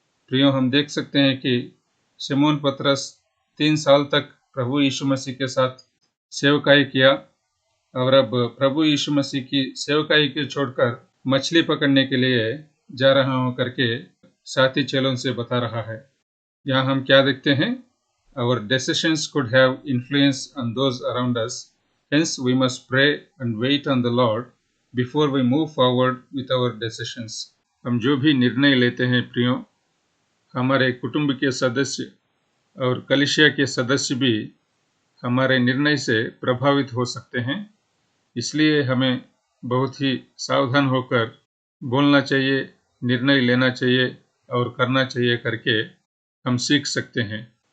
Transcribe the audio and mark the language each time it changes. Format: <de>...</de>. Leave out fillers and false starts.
<hi>प्रियो हम देख सकते हैं कि शिमोन पतरस 3 साल तक प्रभु यीशु मसीह के साथ सेवकाई किया, और अब प्रभु यीशु मसीह की सेवकाई को छोड़कर मछली पकड़ने के लिए जा रहा हूँ करके साथी चेलों से बता रहा है। यहाँ हम क्या देखते हैं?</hi> <en>Our decisions could have influence on those around us. Hence, we must pray and wait on the Lord before we move forward with our decisions.</en> <hi>हम जो भी निर्णय लेते हैं प्रियो, हमारे कुटुंब के सदस्य और कलीसिया के सदस्य भी हमारे निर्णय से प्रभावित हो सकते हैं। इसलिए हमें बहुत ही सावधान होकर बोलना चाहिए, निर्णय लेना चाहिए और करना चाहिए करके हम सीख सकते हैं।</hi>